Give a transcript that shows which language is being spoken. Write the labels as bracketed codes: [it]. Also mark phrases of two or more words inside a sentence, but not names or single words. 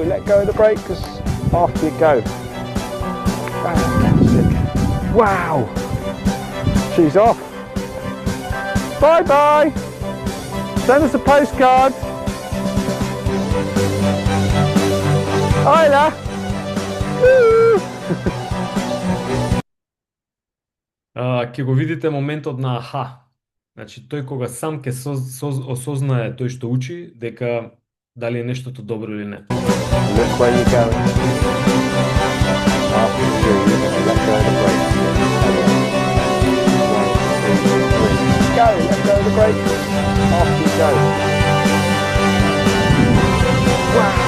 [en] Let go of the brakes, off you go. Fantastic. Wow! She's off. Bye-bye! Send us a postcard. Hola! [mk] Ќе го видите моментот на аха. Значи, тој кога сам ќе осознае тој што учи, дека дали е нештото добро или не. [en] Look where you're going. After 3, you're going to let go of the brakes. 1, 2, 3, go! Let go of the brakes. Off you go. Wow!